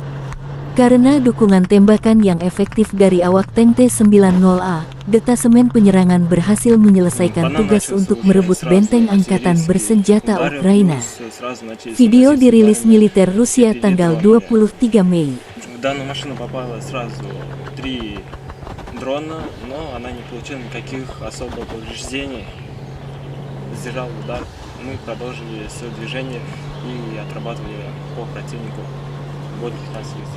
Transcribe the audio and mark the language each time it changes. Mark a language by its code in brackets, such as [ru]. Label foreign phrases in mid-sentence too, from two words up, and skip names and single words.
[id] Karena dukungan tembakan yang efektif dari awak tank T-90A, detasemen penyerangan berhasil menyelesaikan tugas untuk merebut benteng angkatan bersenjata Ukraina. Video dirilis militer Rusia tanggal 23 Mei. [ru] В данную машину попало сразу 3 дрона, но она не получила никаких особых повреждений. Сдержал удар. Мы продолжили свое движение и отрабатывали по противнику бодрых позиций.